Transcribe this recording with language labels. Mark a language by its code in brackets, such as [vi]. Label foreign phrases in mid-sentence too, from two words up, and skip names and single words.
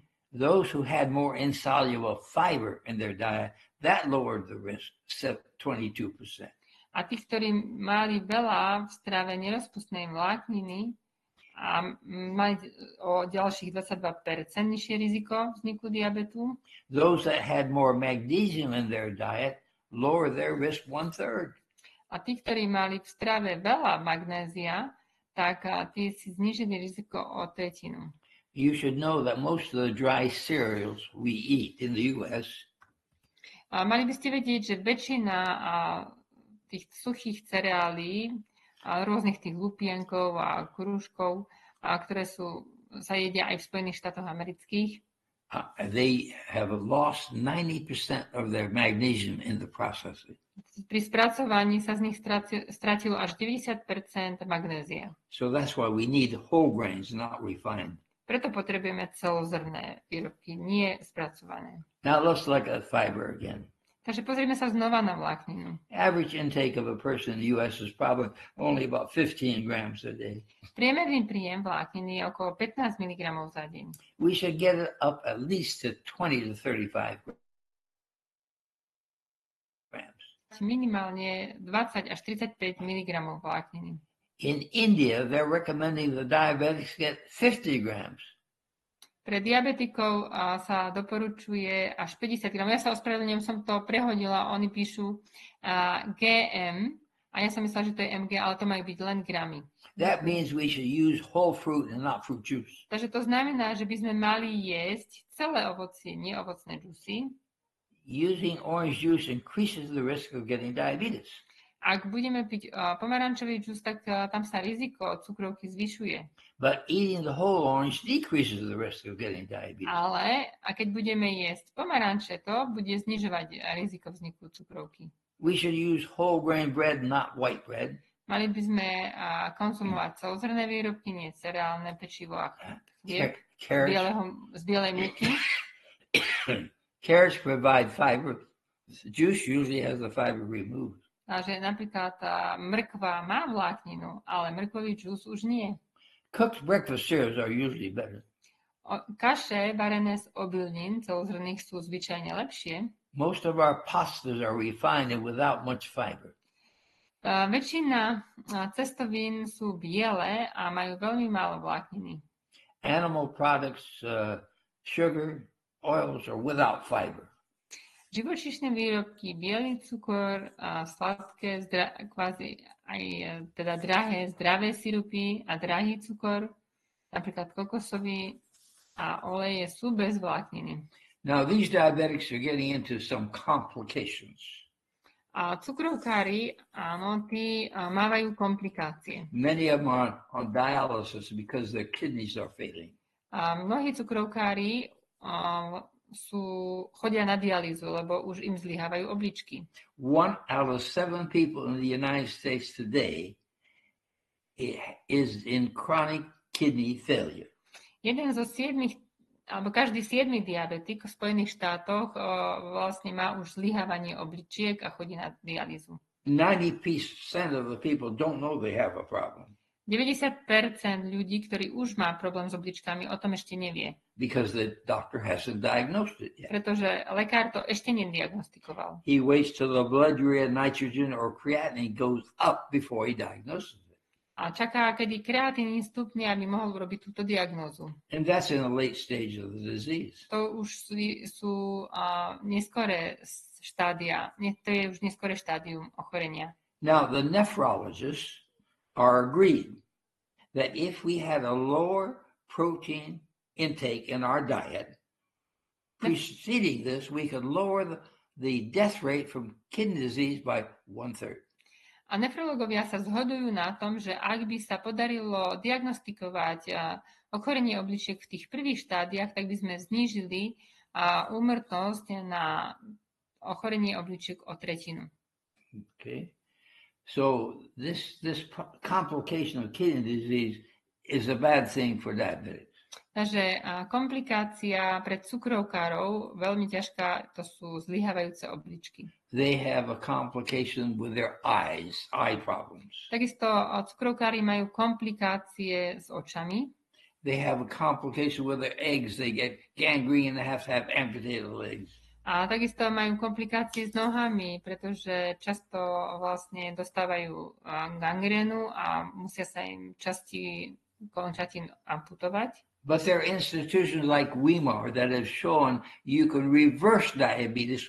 [en] Those who had more insoluble fiber in their diet, that lowered the risk 22%. [sk] A tí, ktorí mali veľa v strave nerozpustnej vlákniny, a mali o ďalších 22% nižšie riziko vzniku diabetu. [en] Those that had more magnesium in their diet lower their risk 1/3. [sk] A tí, ktorí mali v strave veľa magnézia, tak tí si znížili riziko o 1/3. [en] You should know that most of the dry cereals we eat in the US [sk] a mali by ste vedieť, že väčšina tých suchých cereálí, rôznych tých lupienkov a krúžkov, ktoré sa jedia aj v Spojených štátoch amerických, [en] they have lost 90% of their magnesium in the processing. [sk] Pri spracovaní sa z nich stratilo až 90% magnézia. [en] So that's why we need whole grains, not refined. [sk] Preto potrebujeme celozrnné výrobky, nie spracované. [en] Now let's look at fiber again. [sk] Takže pozrieme sa znova na vlákninu. [en] Average intake of a person in the US is probably only about 15 grams a day. [sk] Priemerný príjem vlákniny je okolo 15 mg za deň. [en] We should get it up at least to 20 to 35 grams. [sk] Minimálne 20 až 35 mg vlákniny. [en] In India, they're recommending the diabetics get 50 grams. [sk] Pre diabetikov sa doporučuje až 50 gramov. Ja sa ospravedlňujem, som to prehodila. Oni píšu GM a ja som myslela, že to je MG, ale to majú byť len gramy. [en] That means we should use whole fruit and not fruit juice. [sk] Takže to znamená, že by sme mali jesť celé ovocie, nie ovocné džusy. [en] Using orange juice increases the risk of getting diabetes. [sk] Ak budeme piť pomarančový džus, tak tam sa riziko cukrovky zvyšuje. [en] But eating the whole orange decreases the risk of getting diabetes. [sk] Ale a keď budeme jesť pomaranče, to bude znižovať riziko vzniku cukrovky. [en] We should use whole grain bread, not white bread. [sk] Mali by sme konzumovať celozrnné výrobky, nie cereálne pečivo a chlieb z bielej múky. [en] Carrots provide fiber. Juice usually has the fiber removed. [sk] Takže napríklad mrkva má vlákninu, ale mrkvový džús už nie. [en] Cooked breakfast cereals are usually better. [sk] Kaše varené z obilnín celozrnných sú zvyčajne lepšie. [en] Most of our pastas are refined and without much fiber. [sk] Väčšina cestovín sú biele a majú veľmi málo vlákniny. [en] Animal products, sugar, oils are without fiber. [sk] Živočíšne výrobky, biely cukor, sladké, kvázi aj teda drahé, zdravé sirupy a drahý cukor, napríklad kokosový a oleje sú bez vlákniny. [en] Now these diabetics are getting into some complications. [sk] A cukrovkári, áno, tí mávajú komplikácie. [en] Many of them are on dialysis because their kidneys are failing. [sk] A mnohí cukrovkári chodia na dialýzu, lebo už im zlyhávajú obličky. [en] 1 out of 7 people in the United States today is in chronic kidney failure. [sk] Jeden zo 7, alebo každý 7 diabetik v Spojených štátoch vlastne má už zlyhávanie obličiek a chodí na dialýzu. [en] 90% of the people don't know they have a problem. [sk] 90% ľudí, ktorí už má problém s obličkami, o tom ešte nevie. [en] Because the doctor hasn't diagnosed it yet. [sk] Pretože lekár to ešte nediagnostikoval. [en] He waits till the blood urea, nitrogen or creatinine goes up before he diagnoses it. [sk] A čaká, kedy kreatinín stupne, aby mohol robiť túto diagnózu. [en] And that's in the late stage of the disease. [sk] To už sú neskoré štádia, to je už neskoré štádium ochorenia. [en] Now the nephrologists are agreed that if we had a lower protein intake in our diet, preceding this, we could lower the death rate from kidney disease by 1/3. [sk] A nefrológovia sa zhodujú na tom, že ak by sa podarilo diagnostikovať ochorenie obličiek v tých prvých štádiách, tak by sme znížili úmrtnosť na ochorenie obličiek o 1/3. [en] Okay. So this complication of kidney disease is a bad thing for diabetics. [sk] Takže komplikácia pre cukrovkárov, veľmi ťažká, to sú zlyhávajúce obličky. [en] they have a complication with their eyes, eye problems. [sk] Takisto cukrovkári majú komplikácie s očami. [en] They have a complication with their eggs. They get gangrene and they have to have amputated legs. [sk] A takisto majú komplikácie s nohami, pretože často vlastne dostávajú gangrénu a musia sa im časti končatín amputovať. [en] But there are institutions like Weimar that have shown you can reverse diabetes.